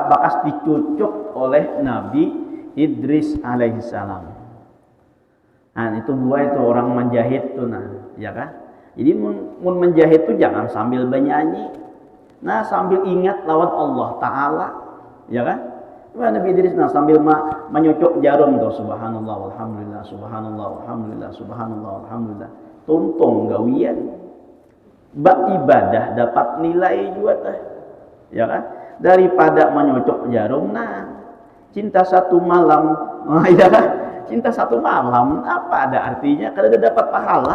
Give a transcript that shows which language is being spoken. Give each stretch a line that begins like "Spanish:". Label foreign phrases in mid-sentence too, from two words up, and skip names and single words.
Indonesian: Bekas dicucuk oleh Nabi Idris alaihissalam. Nah, itu buah itu orang menjahit tuh, nah, ya kan? Jadi mun menjahit itu jangan sambil bernyanyi. Nah, sambil ingat lawan Allah Ta'ala, ya kan? Nabi Idris sambil menyucuk jarum tuh,
Arabic: سبحان الله والحمد لله، سبحان الله والحمد لله، سبحان الله والحمد لله.
Banjar: Tuntung gawian.
Indonesian: Ibadah dapat nilai juga teh. Ya kan? Daripada menyucuk jarum, nah, cinta satu malam. Ya kan? Cinta satu malam apa ada artinya kalau dia dapat pahala?